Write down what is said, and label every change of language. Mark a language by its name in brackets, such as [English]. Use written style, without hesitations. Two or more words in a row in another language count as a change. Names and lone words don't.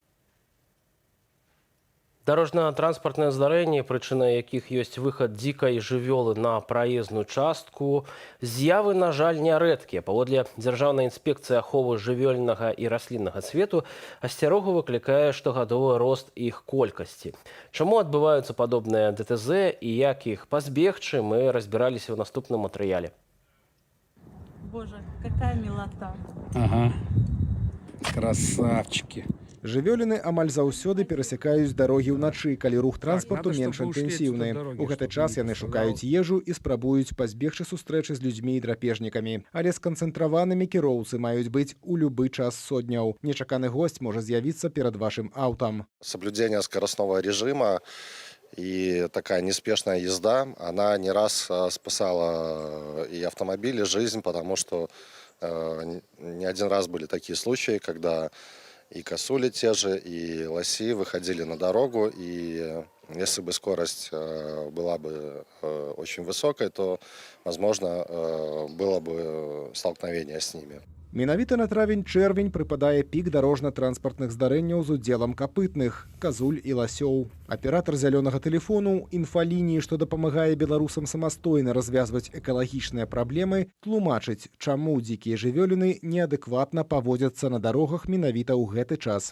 [Belarusian] Дорожно-транспортное здарэнне, прычына якіх ёсць выхад дзікай жывёлы на праезную частку, з'явы, на жаль, нярэдкія. Паводле Дзяржаўнай інспекцыі аховы жывёльнага і расліннага свету асцярогу выклікае штогадовы рост іх колькасці. Чаму адбываюцца падобныя ДТЗ і як іх пазбегчы, мы разбіраліся ў наступным матэрыяле. [Russian] Боже, какая милота. Ага, красавчики. [Belarusian] Жывёліны амаль заўсёды перасякаюць дарогі ўначы, калі рух транспарту менш інтэнсіўны. У гэты час яны шукаюць ежу і спрабуюць пазбегчы сустрэчы з людзьмі і драпежнікамі. Але сканцэнтраванымі кіроўцы маюць быць у любы час сотняў. Нечаканы гость можа з'явіцца перад вашым аўтам. [Russian] Соблюдение скоростного режима и такая неспешная езда, она не раз спасала и автомобиль, и жизнь, потому что не один раз были такие случаи, когда и косули те же, и лоси выходили на дорогу, и если бы скорость была бы очень высокой, то, возможно, было бы столкновение с ними. [Belarusian] Менавіта на травень-чэрвень прыпадае пік дарожна-транспартных здарэнняў з удзелам капытных, казуль і ласёў. Аператар зялёнага тэлефону, інфалініі, што дапамагае беларусам самастойна развязваць экалагічныя праблемы, тлумачыць, чаму дзікія жывёліны неадэкватна паводзяцца на дарогах менавіта ў гэты час.